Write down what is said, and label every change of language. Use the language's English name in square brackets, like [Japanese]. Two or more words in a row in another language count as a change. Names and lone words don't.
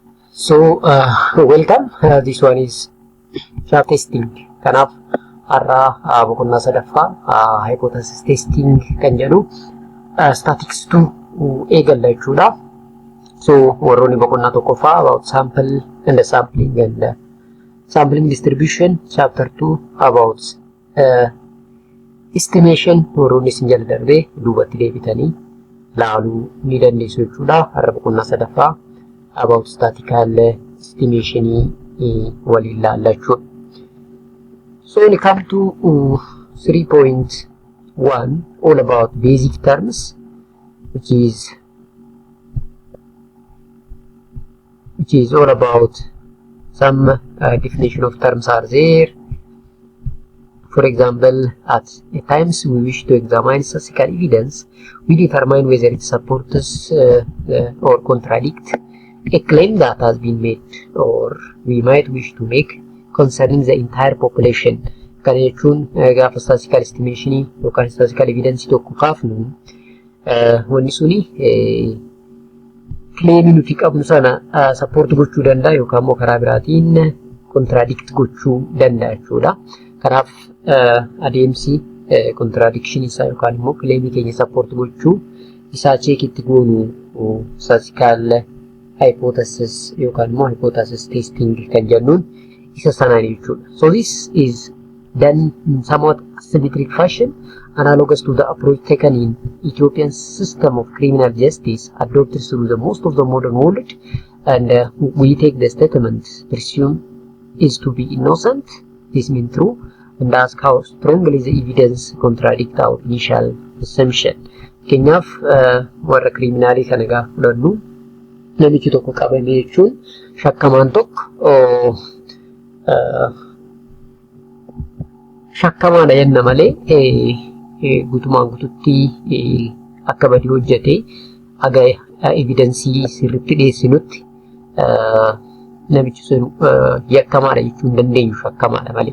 [English] So welcome. This one is sharp testing. [Oromo] Kanaaf har'a boqonnaa sadaffaa [English] hypothesis testing [Oromo] kan jedhu statistics eegalla jechuudha. [English] So [Oromo] warroonni boqonnaa tokkoffaa [English] about sample and the sampling and sampling distribution. Chapter 2 about estimation. [Oromo] Warroonni isin jala darbee duubatti deebitanii laaluu ni dandeessu jechuudha. Har'a boqonnaa sadaffaa [English] about statistical estimation [Oromo] waliin laalla jechuudha. So when it comes to 3.1, all about basic terms, which is all about some definition of terms are there. For example, at times we wish to examine statistical evidence, we determine whether it supports or contradicts a claim that has been made, or we might wish to make concerning the entire population. Kana jechuun gaafa [English] statistical estimation [Oromo] yookaan [English] statistical evidence [Oromo] tokko kaafnu wanni suni claim nuti qabnu sana support gochuu danda'a yookaan immoo karaa biraatiin contradict gochuu danda'a jechuudha. Kanaaf adeemsi contradiction isaa yookaan immoo claim keenya support gochuu isaa check itti goonu [English] statistical hypothesis [Oromo] yookaan immoo [English] hypothesis testing [Oromo] kan jennuun isa sanaan jechuudha. [English] So this is done in somewhat symmetric fashion, analogous to the approach taken in Ethiopian system of criminal justice adopted through the most of the modern world, and we take the statement presumed is to be innocent, this means true, and ask how strongly the evidence contradict our initial assumption. [Oromo] Keenyaaf warra criminalii kana gaafa fudhannu namichi tokko qabame jechuun shakkamaan tokko shakkamaadha jenna malee guutumaan guututti akka badii hojjete aga evidensii sirriitti dhiyeessinutti namichi sun yakkamaadha jechuu hin dandeenyu shakkamaadha malee.